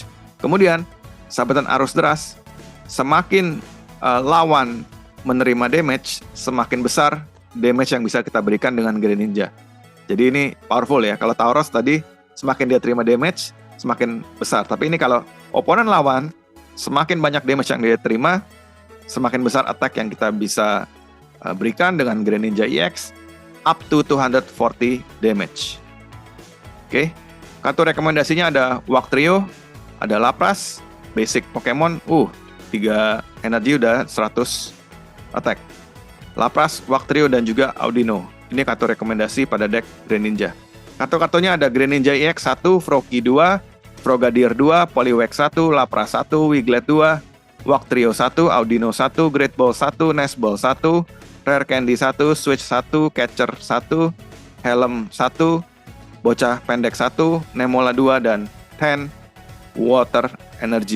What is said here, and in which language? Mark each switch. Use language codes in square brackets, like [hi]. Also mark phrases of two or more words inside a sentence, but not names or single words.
[id] Kemudian, sabetan arus deras, semakin lawan menerima damage, semakin besar damage yang bisa kita berikan dengan Greninja. Jadi ini powerful ya. Kalau Tauros tadi, semakin dia terima damage, semakin besar. Tapi ini kalau oponen lawan, semakin banyak damage yang dia terima, semakin besar attack yang kita bisa berikan dengan Greninja EX, [en] up to 240 damage. [id] Oke, kartu rekomendasinya ada Wugtrio, ada Lapras, [en] basic Pokemon, [id] 3 energi udah 100 attack. Lapras, Wugtrio, dan juga Audino. Ini kartu rekomendasi pada deck Greninja. Kartu-kartunya ada Greninja EX 1, Froakie 2, Frogadier 2, Poliwag 1, Lapras 1, Wiglet 2, Wugtrio 1, Audino 1, Great Ball 1, Nest Ball 1, Rare Candy 1, Switch 1, Catcher 1, Helm 1, Bocah Pendek 1, Nemola 2, dan 10 Water Energy.